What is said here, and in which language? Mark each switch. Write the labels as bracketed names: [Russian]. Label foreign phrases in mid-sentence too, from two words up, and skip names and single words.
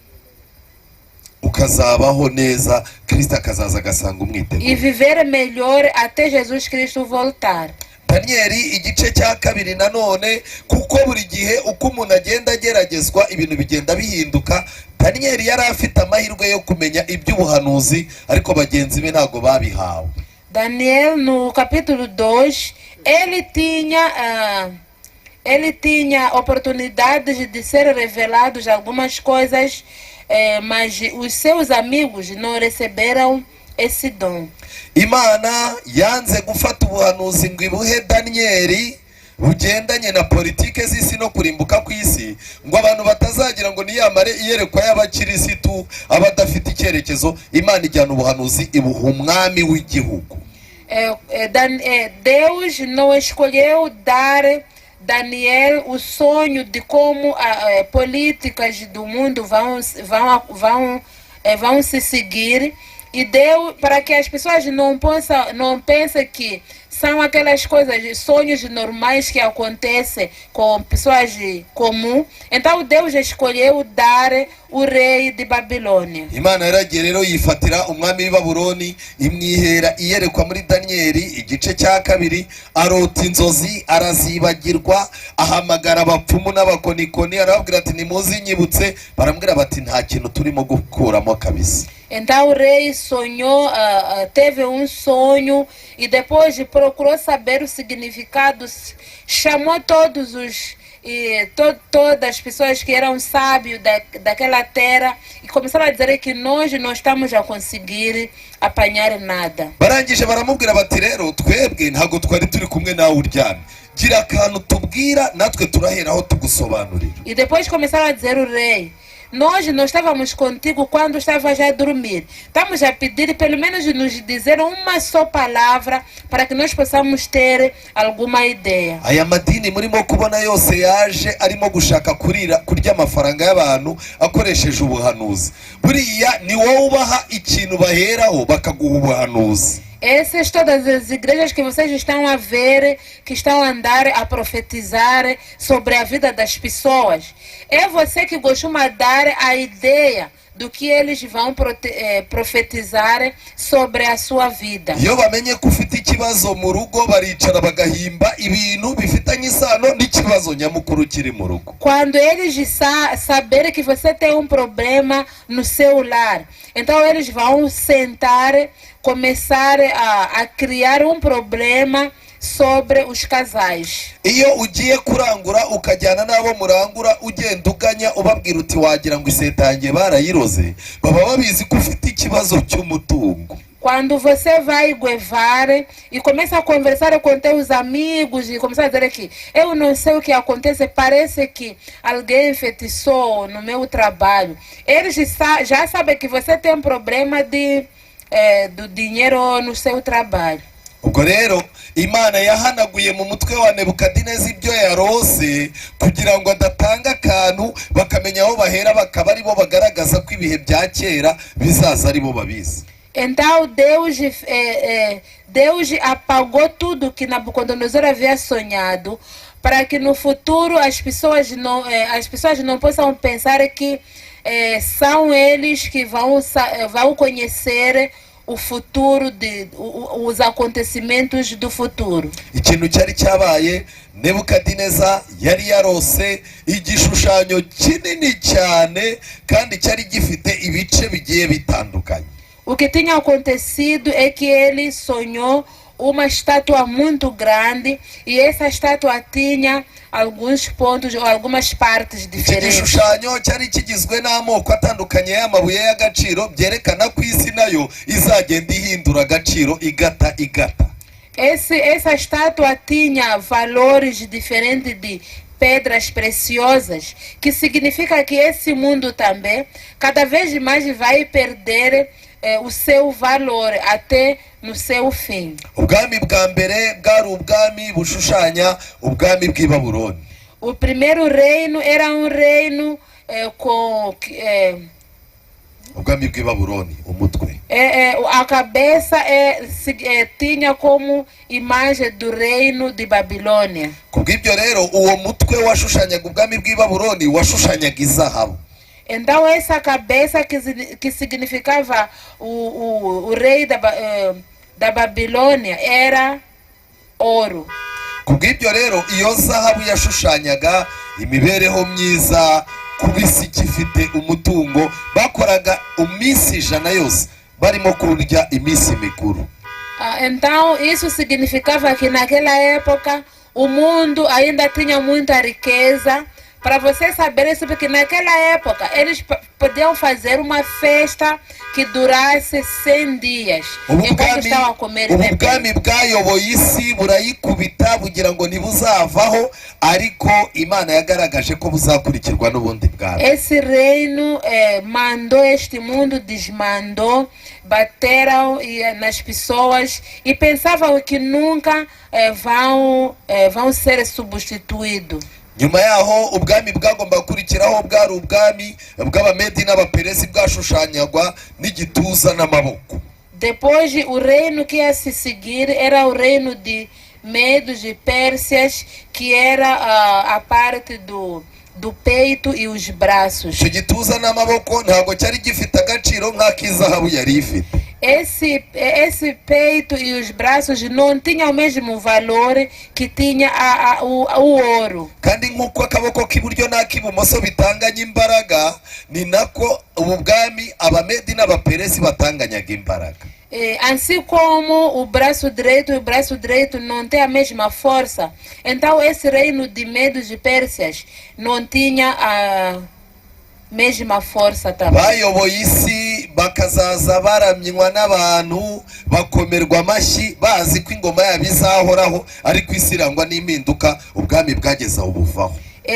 [Kinyarwanda] ukazabaho neza, Kristo akazaza agasanga umwiteguro. [Portuguese] E viver melhor até Jesus Cristo voltar. [Kinyarwanda] Daniel igice cya kabiri nanone, kuko buri gihe uko umuntu agenda ageragezwa ibintu bigenda bihinduka. Daniel yari afite amahirwe yo kumenya iby'ubuhanuzi, ariko bagenzi be ntago babihawe. [Portuguese] Daniel, no capítulo 2, ele tinha oportunidades de ser revelados algumas coisas, mas os seus amigos não receberam esse dom. [Kinyarwanda] Imana yanze gufata ubuhanuzi ngo ibuhe Daniel bugendanye na politike z'isi no kurimbuka kw'isi, ngo abantu batazagira ngo niyamare iyerekwa y'abakirisitu abadafite icyerekezo. Imana ijyana ubuhanuzi ibuha umwami w'igihugu. [Portuguese] Deus não escolheu dar Daniel o sonho de como políticas do mundo vão se seguir, e deu para que as pessoas não pensem que são aquelas coisas, sonhos normais que acontecem com pessoas comuns. Então Deus escolheu dar o rei de Babilônia. [Kinyarwanda] Imana yaragiye rero yifatira umwami w'Ibabuloni, imwihera iyerekwa muri Daniel igice cya kabiri, arota inzozi arazibagirwa, ahamagara abapfumu n'abakonikoni arababwira ati nimuzi nyibutse. Barambwira bati nta kintu turimo gukuramo kabisa. [Portuguese] Então o rei sonhou, teve um sonho e depois procurou saber o significado, chamou todas as pessoas que eram sábios daquela terra e começaram a dizer que nós não estamos a conseguir apanhar nada. [Kinyarwanda] Barangije baramubwira bati rero twebwe ntago twari turi kumwe nawe uryamye, gira akantu tubwira natwe turaheraho tugusobanurira. [Portuguese] E depois começaram a dizer o rei, nós não estávamos contigo quando estavas a dormir. Estamos a pedir pelo menos nos dizer uma só palavra para que nós possamos ter alguma ideia. [Kinyarwanda] aya madini murimo kubona yose yaje arimo gushaka kurya amafaranga y'abantu akoresheje ubuhanuzi. Buriya ni wowe ubaha ikintu baheraho bakaguha ubuhanuzi. [Portuguese] Essas todas as igrejas que vocês estão a ver, que estão a andar a profetizar sobre a vida das pessoas, é você que costuma dar a ideia do que eles vão profetizar sobre a sua vida. [Kinyarwanda] Iyo bamenye ko ufite ikibazo mu rugo baricara bagahimba ibintu bifitanye isano n'ikibazo nyamukuru kiri mu rugo. [Portuguese] Quando eles saberem que você tem um problema no seu lar, então eles vão sentar, começar a criar um problema sobre os casais. [Kinyarwanda] Iyo ugiye kurangura ukajyana nabo murangura ugenda uganya ubabwira uti wagira ngo isetangiye barayiroze, baba babizi ko ufite ikibazo cy'umutungo. [Portuguese] Quando você vai guevar e começa a conversar com teus amigos e começa a dizer que eu não sei o que acontece, parece que alguém enfeitiçou no meu trabalho. Eles já sabem que você tem um problema do dinheiro no seu trabalho. [Kinyarwanda] Ubwo rero Imana yahanaguye mu mutwe wa Nebukadineza ibyo yarose kugira ngo adatanga akantu bakamenya aho bahera bakaba ari bo bagaragaza ko ibihe bya kera bizaza ari bo babizi. [Portuguese] Então Deus apagou tudo que Nabucodonosor havia sonhado para que no futuro as pessoas não possam pensar que são eles que vão conhecer o futuro, os acontecimentos do futuro. [Kinyarwanda] Ikintu cyari cyabaye, Nebukadineza yari yarose igishushanyo kinini cyane kandi cyari gifite ibice bigiye bitandukanye. [Portuguese] O que tinha acontecido é que ele sonhou uma estátua muito grande e essa estátua tinha alguns pontos ou algumas partes diferentes. [Kinyarwanda] Igishushanyo cyari kigizwe n'amoko atandukanye y'amabuye y'agaciro byerekana ko isi nayo izagenda ihindura agaciro igata. [Portuguese] Essa estátua tinha valores diferentes de pedras preciosas, que significa que esse mundo também cada vez mais vai perder o seu valor até no seu fim. [Kinyarwanda] Ubwami bwa mbere bwari ubwami bushushanya ubwami bw'i Babuloni. [Portuguese] O primeiro reino era um reino com [Kinyarwanda] ubwami bw'i Babuloni, umutwe. [Portuguese] A cabeça tinha como imagem do reino de Babilônia. [Kinyarwanda] Kubw'ibyo rero uwo mutwe washushanyaga ubwami bw'i Babuloni washushanyaga izahabu. [Portuguese] Então essa cabeça que significava o rei da Babilônia era ouro. [Kinyarwanda] Kubw'ibyo rero iyo zahabu yashushanyaga imibereho myiza, kubisi gifite umutungo, bakoraga iminsi 100 yose barimo kurya iminsi mikuru. [Portuguese] Então isso significava que naquela época o mundo ainda tinha muita riqueza. Para vocês saberem, porque naquela época eles podiam fazer uma festa que durasse 100 dias. Enquanto estavam a comer e beber. [Kinyarwanda] Ubwami bwayoboye isi burayikubita bugira ngo ntibuzavaho, ariko Imana yagaragaje ko buzakurikirwa n'ubundi bwami. [Portuguese] Esse reino mandou este mundo, desmandou, bateram nas pessoas e pensavam que nunca vão ser substituídos. [Kinyarwanda] Nyuma yaho ubwami bwagomba gukurikiraho bwari ubwami bw'Abamedi n'Abaperesi bwashushanyagwa n'igituza n'amaboko. [Portuguese] Depois o reino que ia se seguir era o reino de Medos e Pérsias, que era a parte do peito e os braços. [Kinyarwanda] Icyo gituza n'amaboko ntabwo cyari gifite agaciro nk'ak'izahabu yari ifite. [Portuguese] Esse peito e os braços não tinham o mesmo valor que tinha o ouro. [Kinyarwanda] Kandi nk'uko akaboko k'iburyo n'ak'ibumoso bitanganya imbaraga, ni nako ubwami Abamedi n'Abaperesi batanganyaga imbaraga. [Portuguese] Assim como o braço direito não tem a mesma força, então esse reino de Medos e Pérsias não tinha a mesma força também. [Kinyarwanda] Bayoboye isi bakazaza baramywa n'abantu bakomerwa amashyi bazi ko ingoma yabo izahoraho, ariko isi irangwa n'impinduka, ubwami bwageze aho buvaho.